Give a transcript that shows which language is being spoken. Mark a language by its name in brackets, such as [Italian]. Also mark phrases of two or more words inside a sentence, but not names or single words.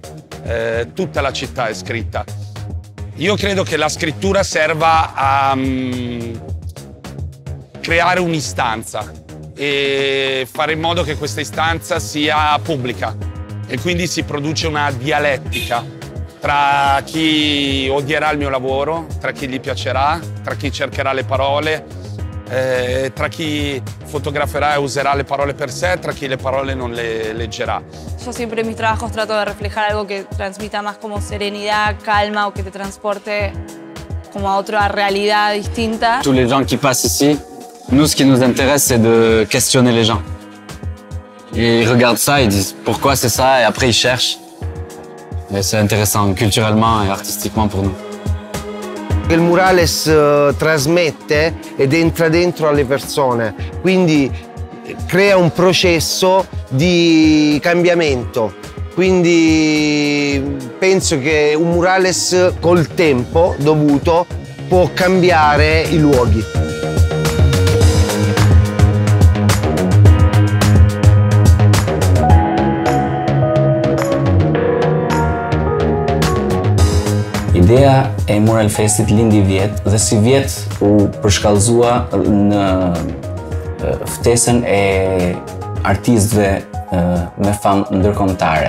[Italian] Tutta la città è scritta. Io credo che la scrittura serva a creare un'istanza e fare in modo che questa istanza sia pubblica e quindi si produce una dialettica tra chi odierà il mio lavoro, tra chi gli piacerà, tra chi cercherà le parole, tra chi fotograferà e userà le parole per sé, tra chi le parole non le leggerà. [Spanish] Yo siempre en mis trabajos trato de reflejar algo que transmita más como serenidad, calma o que te transporte como a otra realidad distinta. [French] Tous les gens qui passent ici, nous ce qui nous intéresse c'est de questionner les gens. Et ils regardent ça, ils disent pourquoi c'est ça et après ils cherchent. Et c'est intéressant culturellement et artistiquement pour nous. [Italian] Il murales trasmette ed entra dentro alle persone, quindi crea un processo di cambiamento. Quindi penso che un murales col tempo dovuto può cambiare i luoghi. [Albanian] Ideja e Mural Festit lindi vjet dhe si vjet u përshkallëzua në ftesën e artistëve me famë ndërkombëtare.